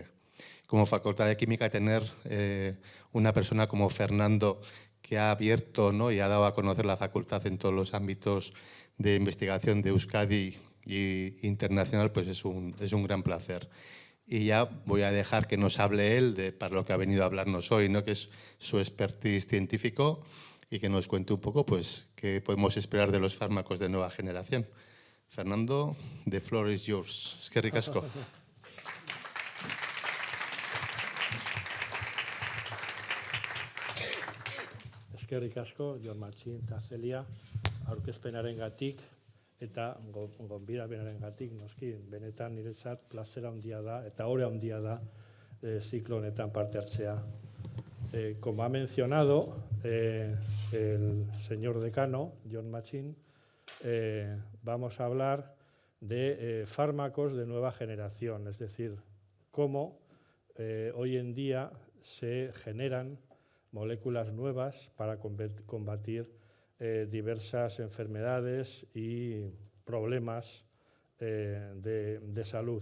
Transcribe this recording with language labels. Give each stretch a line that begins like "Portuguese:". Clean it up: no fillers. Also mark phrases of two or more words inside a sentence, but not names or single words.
Spanish: Como Facultad de Química, tener una persona como Fernando que ha abierto, ¿no?, y ha dado a conocer la facultad en todos los ámbitos de investigación de Euskadi y internacional, pues es un gran placer. Y ya voy a dejar que nos hable él para lo que ha venido a hablarnos hoy, ¿no?, que es su expertise científico, y que nos cuente un poco pues, qué podemos esperar de los fármacos de nueva generación. Fernando,
English: the floor is yours.
Basque: Eskerrik asko. Eskerrik asko, Jon Machin eta Celia, aurkezpenarengatik eta gonbidapenarengatik, noski, benetan niretzat plazera handia da eta ohore handia da ziklo honetan parte hartzea.
Spanish: Como ha mencionado el señor decano, Jon Machin, vamos a hablar de fármacos de nueva generación, es decir, cómo hoy en día se generan moléculas nuevas para combatir diversas enfermedades y problemas de salud.